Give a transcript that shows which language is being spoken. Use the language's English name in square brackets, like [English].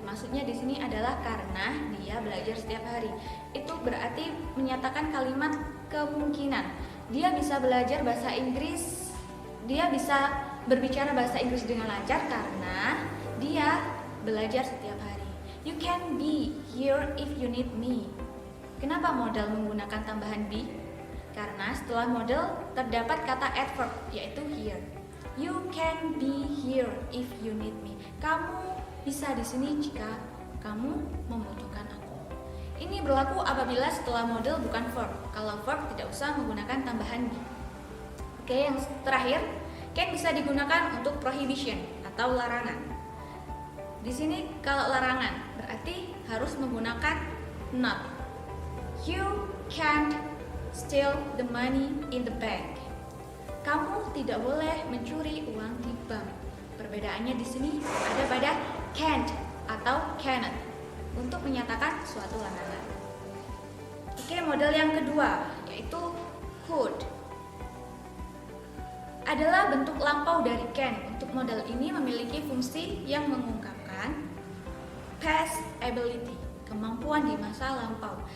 [Indonesian] Maksudnya di sini adalah karena dia belajar setiap hari. Itu berarti menyatakan kalimat kemungkinan. Dia bisa belajar bahasa Inggris, dia bisa berbicara bahasa Inggris dengan lancar karena dia belajar setiap hari. [English] You can be here if you need me. [Indonesian] Kenapa model menggunakan tambahan be? Karena setelah model terdapat kata adverb yaitu here. [English] You can be here if you need me. [Indonesian] Kamu bisa di sini jika kamu membutuhkan aku. Ini berlaku apabila setelah model bukan verb. Kalau verb tidak usah menggunakan tambahan be. Oke, yang terakhir, can bisa digunakan untuk prohibition atau larangan. Di sini kalau larangan berarti harus menggunakan not. [English] You can't steal the money in the bank. [Indonesian] Kamu tidak boleh mencuri uang di bank. Perbedaannya di sini ada pada can't atau cannot untuk menyatakan suatu larangan. Oke, model yang kedua yaitu could. Adalah bentuk lampau dari can. Untuk model ini memiliki fungsi yang mengungkapkan past ability, kemampuan di masa lampau.